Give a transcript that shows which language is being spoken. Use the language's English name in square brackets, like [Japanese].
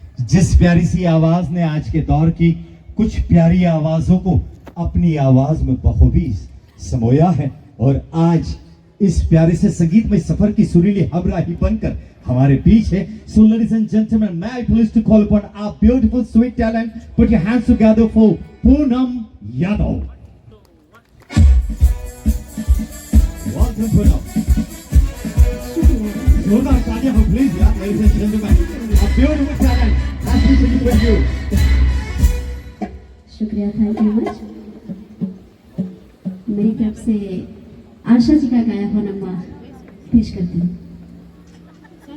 [Hindi] जिस प्यारी सी आवाज ने आज के दौर की कुछ प्यारी आवाजों को अपनी आवाज में बखूबी समोया है और आज इस प्यारे से संगीतमय सफर की सुरीली हमराही बनकर हमारे बीच है। [English] So ladies and gentlemen, may I please to call upon our beautiful sweet talent. Put your hands together for Poonam Yadav. Welcome Poonam. [Hindi] जोरदार तालियां हो प्लीज यार [English] ladies and gentlemen. A beautiful talent. Nice to meet with you. [Hindi] शुक्रिया, [English] Thank you much. [Hindi] मेरी तरफ से आशा जी का गाया हुआ नम्मा पेश करती हूँ।